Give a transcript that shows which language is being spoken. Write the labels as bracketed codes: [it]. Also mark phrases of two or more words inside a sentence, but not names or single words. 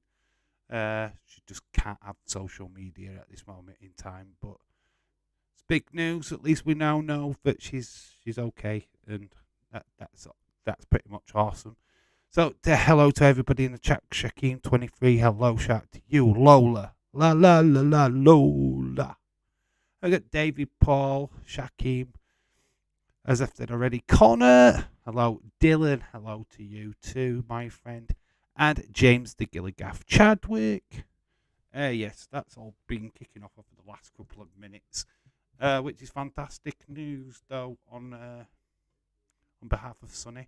[en] She just can't have social media at this moment in time. But it's big news. At least we now know that she's okay, and that's pretty much awesome. So, hello to everybody in the chat. Shakeem23, hello, shout out to you. Lola, la la la la, Lola. I got David Paul, Shakeem, as if they'd already. Connor, hello. Dylan, hello to you too, my friend. And James the Gilligaff Chadwick. Yes, that's all been kicking off over the last couple of minutes, which is fantastic news, though, on behalf of Sonny.